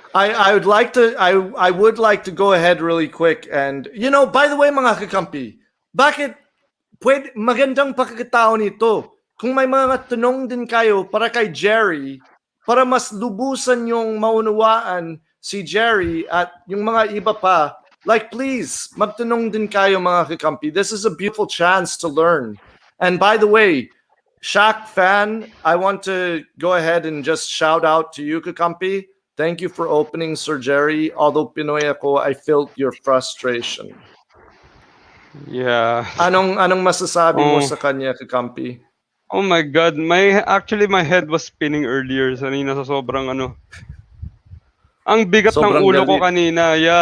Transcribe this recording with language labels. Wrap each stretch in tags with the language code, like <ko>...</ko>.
<en>I would like to go ahead really quick and by the way</en> <tl>mga kakampi, bakit magandang pagkakataon nito kung may mga tanong din kayo para kay Jerry para mas lubusan yung maunawaan si Jerry at yung mga iba pa,</tl> <en>like please</en> <tl>magtanong din kayo mga kakampi.</tl> <en>This is a beautiful chance to learn. And by the way, Shaq fan, I want to go ahead and just shout out to you, Kakampi. Thank you for opening, Sir Jerry. Although</en> <tl>Pinoy ako,</tl> <en>I felt your frustration. Yeah.</en> <tl>Anong masasabi mo sa kanya, Kakampi?</tl> <en>Oh my God, my head was spinning earlier.</en> <tl>Sanina sa sobrang ang bigat ng ulo ko kanina.</tl>